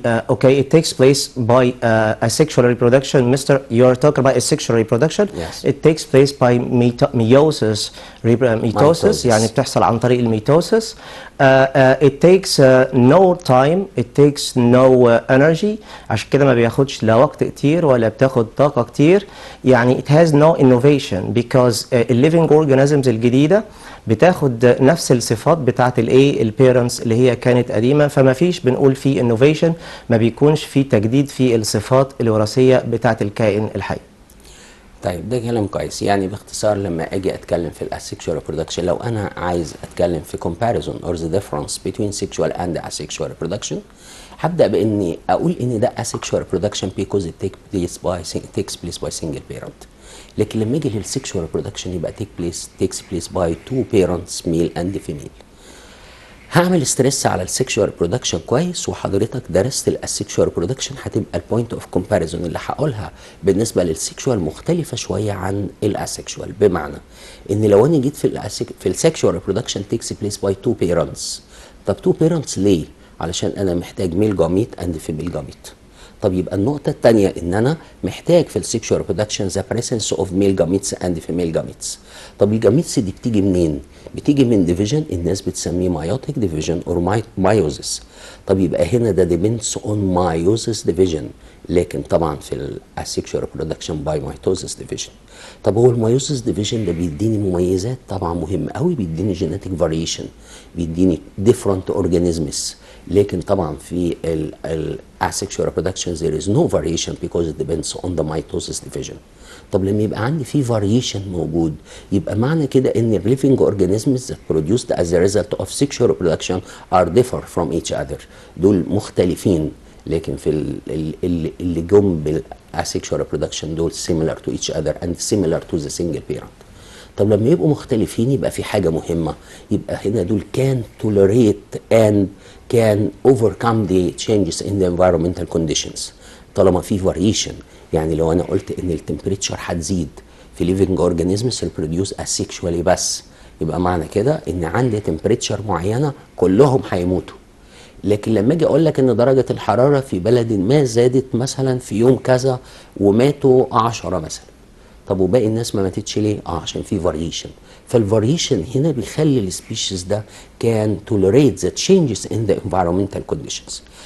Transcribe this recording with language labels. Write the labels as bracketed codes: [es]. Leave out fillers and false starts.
[en] Okay, it takes place by asexual reproduction. Mr., you are talking about asexual reproduction. Yes. It takes place by meiosis. [ar] Mitosis يعني بتحصل عن طريق الميتوسس. [en] It takes no time. It takes no energy. [ar] عشان كده ما بياخدش لا وقت كتير ولا بتاخد طاقة كتير. يعني [en] it has no innovation because living organisms [ar] الجديدة بتاخد نفس الصفات بتاعت الايه البيرنتس اللي هي كانت قديمه، فما فيش بنقول في انوفيشن، ما بيكونش في تجديد في الصفات الوراثيه بتاعت الكائن الحي. طيب ده كلام كويس. يعني باختصار لما اجي اتكلم في الاسexual reproduction، لو انا عايز اتكلم في [en] comparison or the difference between sexual and asexual reproduction، [ar] هبدا باني اقول ان ده asexual reproduction [en] because it takes place by single parent. [ar] لكن لما يجي للسexual reproduction يبقى [en] takes place by 2 parents male and female. [ar] هعمل ستريس على السexual reproduction كويس، وحضرتك درست الاسexual reproduction هتبقى البوينت اوف كومباريزون اللي هقولها بالنسبه للسexual مختلفه شويه عن الاسexual، بمعنى ان لو انا جيت في السexual reproduction [en] takes place by 2 parents. [ar] طب 2 parents ليه؟ علشان انا محتاج ميل جاميت اند فيميل جاميت. طب يبقى النقطة الثانية إن أنا محتاج في السexual reproduction [en] the presence of male gametes and female gametes. [ar] طب الجاميتس دي بتيجي منين؟ بتيجي من division الناس بتسميه [en] meiotic division or meiosis. [ar] طب يبقى هنا ده [en] depends on meiosis division، [ar] لكن طبعا في السexual reproduction [en] by mitosis division. [ar] طب هو الميوسيس ديفيجن ده بيديني مميزات طبعا مهمة قوي، بيديني [en] genetic variation، [ar] بيديني [en] different organisms، [ar] لكن طبعا في ال asexual reproduction [en] there is no variation because it depends on the mitosis division. [ar] طب لما يبقى عندي في variation موجود يبقى معنى كده ان ال [en] living organisms that produced as a result of sexual reproduction are differ from each other. [ar] دول مختلفين، لكن في اللي جم بالasexual reproduction دول [en] similar to each other and similar to the single parent. [ar] طب لما يبقوا مختلفين يبقى في حاجة مهمة، يبقى هنا دول [en] can tolerate and can overcome the changes in the environmental conditions. [ar] طالما في variation، يعني لو انا قلت ان التمبريتشر هتزيد في [en] living organisms [ar] اللي [en] produce asexually [ar] بس، يبقى معنى كده ان عندي تمبريتشر معينة كلهم هيموتوا. لكن لما اجي اقول لك ان درجة الحرارة في بلد ما زادت مثلا في يوم كذا وماتوا 10 مثلا، طب وباقي الناس ما ماتتش ليه؟ عشان في فاريشن. فالفاريشن هنا بيخلي السبيشيز ده كان [en] tolerate the changes in the environmental conditions.